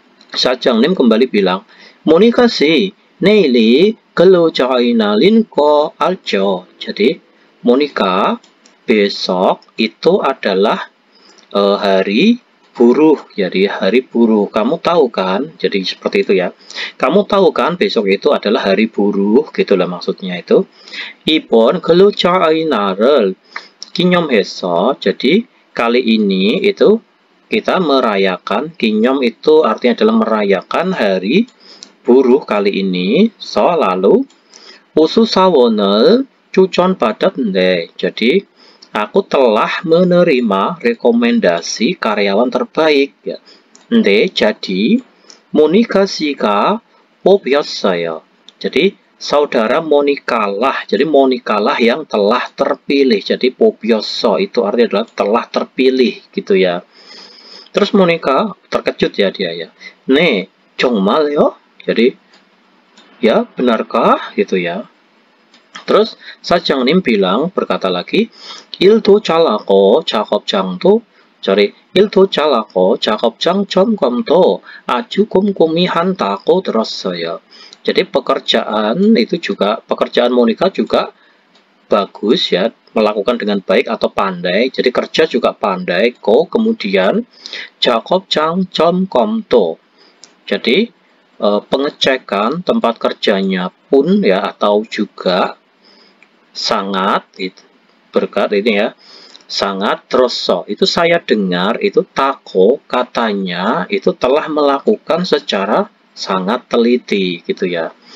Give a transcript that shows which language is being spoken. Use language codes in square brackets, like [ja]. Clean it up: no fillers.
[id] Sajangnim kembali bilang, "Monica sih, [ko] 내일이 근로자의 날인 거 알죠?" [id] Jadi Monica, besok itu adalah hari buruh. Jadi hari buruh. Kamu tahu kan? Jadi seperti itu ya. Kamu tahu kan besok itu adalah hari buruh. Gitulah maksudnya itu. [ko] 이번 근로자의 날을 기념해서. [id] Jadi kali ini itu kita merayakan. 기념 itu artinya adalah merayakan hari buruh kali ini. So lalu [ko] 우수사원을 추천받았는데. [id] Jadi aku telah menerima rekomendasi karyawan terbaik ya. Jadi Monica [ko] 씨가 뽑혔어요. [id] Jadi saudara Monika lah. Jadi Monika lah yang telah terpilih. Jadi 뽑혔어 itu artinya adalah telah terpilih gitu ya. Terus Monika terkejut ya dia ya. [ko] 네, 정말요? [id] Jadi ya benarkah gitu ya. Terus [ko] 사장님 [id] bilang berkata lagi, [ko] 일도 잘하고 작업장도 [id] jadi [ko] 일도 잘하고 작업장 점검도 아주 꼼꼼히 한다고 들었어요. [id] Jadi pekerjaan Monika juga bagus ya, melakukan dengan baik atau pandai. Jadi kerja juga pandai. Kemudian 작업장 점검도. Jadi pengecekan tempat kerjanya pun ya atau juga sangat berkat ini ya. Sangat terasa itu saya dengar itu tako katanya itu telah melakukan secara sangat teliti gitu ya.